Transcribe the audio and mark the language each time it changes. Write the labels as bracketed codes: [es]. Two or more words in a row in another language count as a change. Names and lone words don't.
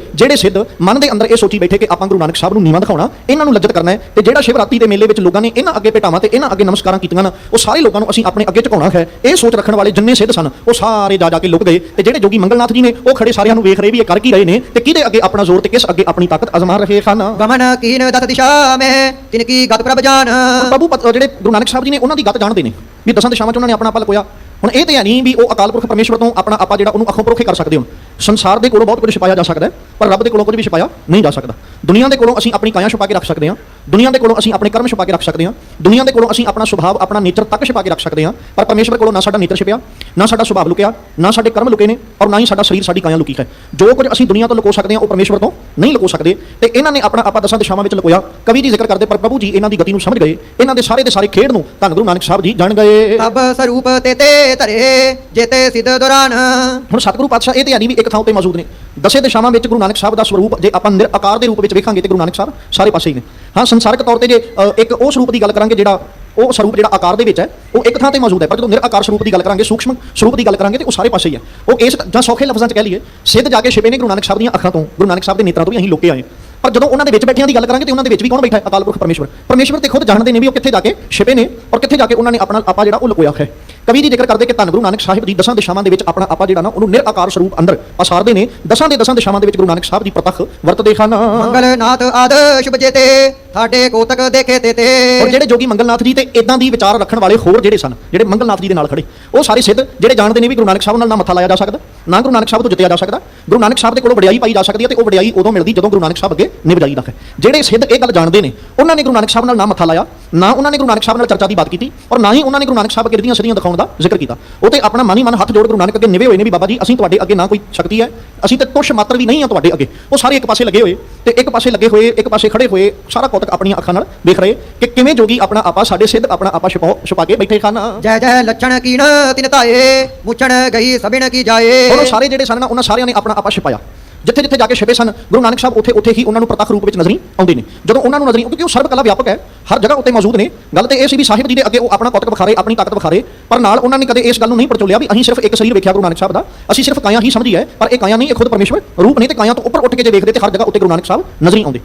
[pa] ਜਿਹੜੇ ਸਿੱਧ ਮਨ ਦੇ ਅੰਦਰ ਇਹ ਸੋਚੀ ਬੈਠੇ ਕਿ ਆਪਾਂ ਗੁਰੂ ਨਾਨਕ ਸਾਹਿਬ ਨੂੰ ਨੀਵਾਂ ਦਿਖਾਉਣਾ, ਇਹਨਾਂ ਨੂੰ ਲੱਜਤ ਕਰਨਾ ਹੈ ਤੇ ਜਿਹੜਾ ਸ਼ਿਵਰਾਤਰੀ ਦੇ ਮੇਲੇ ਵਿੱਚ ਲੋਕਾਂ ਨੇ ਇਹਨਾਂ ਅੱਗੇ ਭੇਟਾਵਾਂ ਤੇ ਇਹਨਾਂ ਅੱਗੇ ਨਮਸਕਾਰਾਂ ਕੀਤੀਆਂ ਨਾ, ਉਹ ਸਾਰੇ ਲੋਕਾਂ ਨੂੰ ਅਸੀਂ ਆਪਣੇ ਅੱਗੇ ਝੁਕਾਉਣਾ ਹੈ। ਇਹ ਸੋਚ ਰੱਖਣ ਵਾਲੇ ਜਿੰਨੇ ਸਿੱਧ ਸਨ ਉਹ ਸਾਰੇ ਜਾ ਕੇ ਲੁਕ ਗਏ ਤੇ ਜਿਹੜੇ ਜੋਗੀ ਮੰਗਲਨਾਥ ਜੀ ਨੇ ਉਹ ਖੜੇ ਸਾਰਿਆਂ ਨੂੰ ਵੇਖ ਰਹੇ ਵੀ ਇਹ ਕਰ ਕੀ ਰਹੇ ਨੇ ਤੇ ਕਿਹਦੇ ਅੱਗੇ ਆਪਣਾ ਜ਼ੋਰ ਤੇ ਕਿਸ ਅੱਗੇ ਆਪਣੀ ਤਾਕਤ ਅਜ਼ਮਾ ਰਹੇ ਹਨ। [hi] गमन कीन 10 दिशा में तिनकी गत प्रभ जान। [pa] ਪ੍ਰਭੂ ਜਿਹੜੇ ਗੁਰੂ ਨਾਨਕ ਸਾਹਿਬ ਜੀ ਨੇ ਉਹਨਾਂ ਦੀ ਗੱਤ ਜਾਣਦੇ ਨੇ ਵੀ 10 ਦਿਸ਼ਾਵਾਂ 'ਚ ਉਹਨਾਂ ਨੇ ਆਪਣਾ ਆਪਾ ਲਕੋਇਆ। ਹੁਣ ਇਹ ਤੇ ਹੈ ਨਹੀਂ ਵੀ ਉਹ ਅਕਾਲ ਪੁਰਖ ਪਰਮੇਸ਼ਵਰ ਤੋਂ ਆਪਣਾ ਆਪਾ ਜਿਹੜਾ ਉਹਨੂੰ ਅੱਖੋਂ ਪਰੋਖੇ ਕਰ ਸਕਦੇ ਹੋ। ਸੰਸਾਰ ਦੇ ਕੋਲੋਂ ਬਹੁਤ ਕੁਝ ਛੁਪਾਇਆ ਜਾ ਸਕਦਾ ਹੈ ਪਰ ਰੱਬ ਦੇ ਕੋਲੋਂ ਕੁਝ ਵੀ ਛੁਪਾਇਆ ਨਹੀਂ ਜਾ ਸਕਦਾ। ਦੁਨੀਆ ਦੇ ਕੋਲੋਂ ਅਸੀਂ ਆਪਣੀ ਕਾਇਆ ਛੁਪਾ ਕੇ ਰੱਖ ਸਕਦੇ ਹਾਂ, ਦੁਨੀਆ ਦੇ ਕੋਲੋਂ ਅਸੀਂ ਆਪਣੇ ਕਰਮ ਛੁਪਾ ਕੇ ਰੱਖ ਸਕਦੇ ਹਾਂ, ਦੁਨੀਆ ਦੇ ਕੋਲੋਂ ਅਸੀਂ ਆਪਣਾ ਸੁਭਾਅ, ਆਪਣਾ ਨੇਚਰ ਤੱਕ ਛੁਪਾ ਕੇ ਰੱਖ ਸਕਦੇ ਹਾਂ। ਪਰ ਪਰਮੇਸ਼ਵਰ ਕੋਲੋਂ ਨਾ ਸਾਡਾ ਨੇਚਰ ਛੁਪਿਆ, ਨਾ ਸਾਡਾ ਸੁਭਾਅ ਲੁਕਿਆ, ਨਾ ਸਾਡੇ ਕਰਮ ਲੁਕੇ ਨੇ ਔਰ ਨਾ ਹੀ ਸਾਡਾ ਸਰੀਰ, ਸਾਡੀ ਕਾਇਆ ਲੁਕੀ ਹੈ। ਜੋ ਕੁਝ ਅਸੀਂ ਦੁਨੀਆ ਤੋਂ ਲੁਕੋ ਸਕਦੇ ਹਾਂ ਉਹ ਪਰਮੇਸ਼ਵਰ ਤੋਂ ਨਹੀਂ ਲੁਕੋ ਸਕਦੇ ਤੇ ਇਹਨਾਂ ਨੇ ਆਪਣਾ ਆਪਾ 10 ਦਿਸ਼ਾਵਾਂ ਵਿੱਚ ਲੁਕੋਇਆ। ਕਵੀ ਜੀ ਜ਼ਿਕਰ ਕਰਦੇ ਪਰ ਪ੍ਰਭੂ ਜੀ ਇਹਨਾਂ ਦੀ ਗਤੀ ਨੂੰ ਸਮਝ ਗਏ, ਇਹਨਾਂ ਦੇ ਸਾਰੇ ਖੇਡ ਨੂੰ ਧੰਨ ਗੁਰੂ ਨਾਨਕ ਸਾਹਿਬ ਜੀ ਜਾਣ ਗਏ। [hi] तब स्वरूप तेते धरे जेते सिद्ध दौरान। [pa] ਹੁਣ ਸਤਿਗੁਰੂ ਪਾਤਸ਼ਾਹ ਇਹ ਤੇ ਹੈ ਨਹੀਂ ਵੀ ਇੱਕ ਥਾਂ ਤੇ ਮੌਜੂਦ ਨੇ। 10 ਦਿਸ਼ਾਵਾਂ ਵਿੱਚ ਗੁਰੂ ਨਾਨਕ ਸਾਹਿਬ ਦਾ ਸਰੂਪ ਜੇ ਆਪਾਂ ਨਿਰਾਕਾਰ ਦੇ ਰੂਪ ਵਿੱਚ ਵੇਖਾਂਗੇ ਤੇ ਗੁਰੂ ਨਾਨਕ ਸਾਹਿਬ ਸਾਰੇ ਪਾਸੇ ਹੀ ਨੇ। ਹਾਂ, ਸੰਸਾਰਿਕ ਤੌਰ ਤੇ ਜੇ ਇੱਕ ਉਹ ਸਰੂਪ ਦੀ ਗੱਲ ਕਰਾਂਗੇ ਜਿਹੜਾ ਉਹ ਸਰੂਪ ਜਿਹੜਾ ਆਕਾਰ ਦੇ ਵਿੱਚ ਹੈ ਉਹ ਇੱਕ ਥਾਂ ਤੇ ਮੌਜੂਦ ਹੈ, ਪਰ ਜਦੋਂ ਨਿਰਾਕਾਰ ਸਰੂਪ ਦੀ ਗੱਲ ਕਰਾਂਗੇ, ਸੂਖਸ਼ਮ ਸਰੂਪ ਦੀ ਗੱਲ ਕਰਾਂਗੇ ਤੇ ਉਹ ਸਾਰੇ ਪਾਸੇ ਹੀ ਹੈ। ਉਹ ਇਸ ਜਾਂ ਸੌਖੇ ਲਫ਼ਜ਼ਾਂ 'ਚ ਕਹਿ ਲਈਏ ਸਿੱਧ ਜਾ ਕੇ ਛਿਪੇ ਨੇ ਗੁਰੂ ਨਾਨਕ ਸਾਹਿਬ ਦੀਆਂ ਅੱਖਾਂ ਤੋਂ, ਗੁਰੂ ਨਾਨਕ ਸਾਹਿਬ ਦੇ ਨੇਤਰਾਂ ਤੋਂ ਵੀ ਅਸੀਂ ਲੁਕੇ ਆਏ। ਪਰ ਜਦੋਂ ਉਹਨਾਂ ਦੇ ਵਿੱਚ ਬੈਠਿਆਂ ਦੀ ਗੱਲ ਕਰਾਂਗੇ ਤੇ ਉਹਨਾਂ ਦੇ ਵਿੱਚ ਵੀ ਕੌਣ ਬੈਠਾ ਹੈ? ਅਕਾਲ ਪੁਰਖ ਪਰਮੇਸ਼ਵਰ ਤੇ ਖੁਦ ਜਾਣਦੇ ਨੇ ਵੀ ਉਹ ਕਿੱਥੇ ਜਾ ਕੇ ਛਿਪੇ ਨੇ ਔਰ ਕਿੱਥੇ ਜਾ ਕੇ ਉਹਨਾਂ ਨੇ ਆਪਣਾ ਆਪਾ ਜਿਹੜਾ ਉਹ ਲੁਕੋਇਆ ਹੈ। ਕਵੀ ਜੀ ਜ਼ਿਕਰ ਕਰਦੇ ਕਿ ਧੰਨ ਗੁਰੂ ਨਾਨਕ ਸਾਹਿਬ ਦੀ 10 ਦਿਸ਼ਾਵਾਂ ਦੇ ਵਿੱਚ ਆਪਣਾ ਆਪਾ ਜਿਹੜਾ ਨਾ ਉਹਨੂੰ ਨਿਰਾਕਾਰ ਸਰੂਪ ਅੰਦਰ ਪਸਾਰਦੇ ਨੇ। 10 ਦਿਸ਼ਾਵਾਂ ਦੇ ਵਿੱਚ ਗੁਰੂ ਨਾਨਕ ਸਾਹਿਬ ਦੀ ਪ੍ਰਤੱਖ ਵਰਤਦੇ ਹਨ। [hi] मंगलनाथ आद शुभ जेते थाडे कोतक देखे तेते। [pa] ਔਰ ਜਿਹੜੇ ਜੋਗੀ ਮੰਗਲਨਾਥ ਜੀ ਤੇ ਇਦਾਂ ਦੀ ਵਿਚਾਰ ਰੱਖਣ ਵਾਲੇ ਹੋਰ ਜਿਹੜੇ ਸਨ, ਜਿਹੜੇ ਮੰਗਲਨਾਥ ਜੀ ਦੇ ਨਾਲ ਖੜੇ, ਉਹ ਸਾਰੇ ਸਿੱਧ ਜਿਹੜੇ ਜਾਣਦੇ ਨੇ ਵੀ ਗੁਰੂ ਨਾਨਕ ਸਾਹਿਬ ਨਾਲ ਨਾ ਮੱਥਾ ਲਾਇਆ ਜਾ ਸਕਦਾ, ਨਾ ਗੁਰੂ ਨਾਨਕ ਸਾਹਿਬ ਤੋਂ ਜਿੱਤਿਆ ਜਾ ਸਕਦਾ। ਗੁਰੂ ਨਾਨਕ ਸਾਹਿਬ ਦੇ ਕੋਲੋਂ ਵਡਿਆਈ ਪਾਈ ਜਾ ਸਕਦੀ ਹੈ ਤੇ ਉਹ ਵਡਿਆਈ ਉਦੋਂ ਮਿਲਦੀ ਜਦੋਂ ਗੁਰੂ ਨਾਨਕ ਸਾਹਿਬ ਅੱਗੇ ਨਿਭ ਜਾਈਦਾ ਹੈ। ਜਿਹੜੇ ਸਿੱਧ ਇਹ ਗੱਲ ਜਾਣਦੇ ਨੇ ਉਹਨਾਂ ਨੇ ਗੁਰੂ ਨਾਨਕ ਸਾਹਿਬ ਨਾਲ ਨਾ ਮੱਥਾ ਲਾਇਆ, ਨਾ ਉਹਨਾਂ ਨੇ ਗੁਰੂ ਨਾਨਕ ਸਾਹਿਬ ਨਾਲ ਚਰਚਾ ਦੀ ਬਾਤ ਕੀਤੀ ਔਰ ਨਾ ਹੀ ਉਹਨਾਂ ਨੇ ਗੁਰੂ ਨਾਨਕ ਸਾਹਿਬ ਅੱਗੇ ਦੀਆਂ ਸਿੱਧੀਆਂ ਦਿਖਾਉਣ ਦਾ ਜ਼ਿਕਰ ਕੀਤਾ। ਉਹ ਤੇ ਆਪਣਾ ਮਨ ਹੱਥ ਜੋੜ ਗੁਰੂ ਨਾਨਕ ਅੱਗੇ ਨਿਵੇ ਹੋਏ ਨੇ ਵੀ ਬਾਬਾ ਜੀ ਅਸੀਂ ਤੁਹਾਡੇ ਅੱਗੇ ਨਾ ਕੋਈ ਸ਼ਕਤੀ ਹੈ, ਅਸੀਂ ਤੇ ਤੁਸ਼ ਮਾਤਰ ਵੀ ਨਹੀਂ ਹਾਂ ਤੁਹਾਡੇ ਅੱਗੇ। ਉਹ ਸਾਰੇ ਇੱਕ ਪਾਸੇ ਲੱਗੇ ਹੋਏ ਤੇ ਇੱਕ ਪਾਸੇ ਲੱਗੇ ਹੋਏ, ਇੱਕ ਪਾਸੇ ਖੜੇ ਹੋਏ, ਸਾਰਾ ਕੋਤਕ ਆਪਣੀਆਂ ਅੱਖਾਂ ਨਾਲ ਵੇਖ ਰਹੇ ਕਿ ਕਿਵੇਂ ਜੋਗੀ ਆਪਣਾ ਆਪਾ, ਸਾਡੇ ਸਿੱਧ ਆਪਣਾ ਆਪਾ ਛੁਪਾ ਕੇ ਬੈਠੇ ਹਨ। [hi] जय जय लक्षण कीन तिन ताए मुचण गई सबिन की जाए। [pa] ਉਹ ਸਾਰੇ ਜਿਹੜੇ ਸਨ ਨਾ ਉਹਨਾਂ ਸਾਰਿਆਂ ਨੇ ਆਪਣਾ ਆਪਾ ਛੁਪਾਇਆ। ਜਿੱਥੇ ਜਿੱਥੇ ਜਾ ਕੇ ਛਿਪੇ ਸਨ ਗੁਰੂ ਨਾਨਕ ਸਾਹਿਬ ਉੱਥੇ ਹੀ ਉਹਨਾਂ ਨੂੰ ਪ੍ਰਤੱਖ ਰੂਪ ਵਿੱਚ ਨਜ਼ਰੀ ਆਉਂਦੇ ਨੇ। ਜਦੋਂ ਉਹਨਾਂ ਨੂੰ ਨਜ਼ਰੀ, ਕਿਉਂਕਿ ਉਹ ਸਰਬ ਕਲਾ ਵਿਆਪਕ ਹੈ, ਹਰ ਜਗ੍ਹਾ ਉੱਤੇ ਮੌਜੂਦ ਨੇ। ਗੱਲ ਤੇ ਇਹ ਸੀ ਵੀ ਸਾਹਿਬ ਜੀ ਦੇ ਅੱਗੇ ਉਹ ਆਪਣਾ ਕੋਤਕ ਵਿਖਾਰੇ, ਆਪਣੀ ਤਾਕਤ ਵਿਖਾਰੇ, ਪਰ ਨਾਲ ਉਹਨਾਂ ਨੇ ਕਦੇ ਇਸ ਗੱਲ ਨੂੰ ਨਹੀਂ ਪਰਚੋਲਿਆ ਵੀ ਅਸੀਂ ਸਿਰਫ ਇੱਕ ਸਰੀਰ ਵੇਖਿਆ ਗੁਰੂ ਨਾਨਕ ਸਾਹਿਬ ਦਾ, ਅਸੀਂ ਸਿਰਫ ਕਾਇਆ ਹੀ ਸਮਝੀ ਹੈ, ਪਰ ਇਹ ਕਾਇਆ ਨਹੀਂ, ਇਹ ਖੁਦ ਪਰਮੇਸ਼ਵਰ ਰੂਪ ਨੇ ਤੇ ਕਾਇਆ ਤੋਂ ਉੱਪਰ ਉੱਠ ਕੇ ਜੇ ਵੇਖਦੇ ਤੇ ਹਰ ਜਗ੍ਹਾ ਉੱਤੇ ਗੁਰੂ ਨਾਨਕ ਸਾਹਿਬ ਨਜ਼ਰੀ ਆਉਂਦੇ।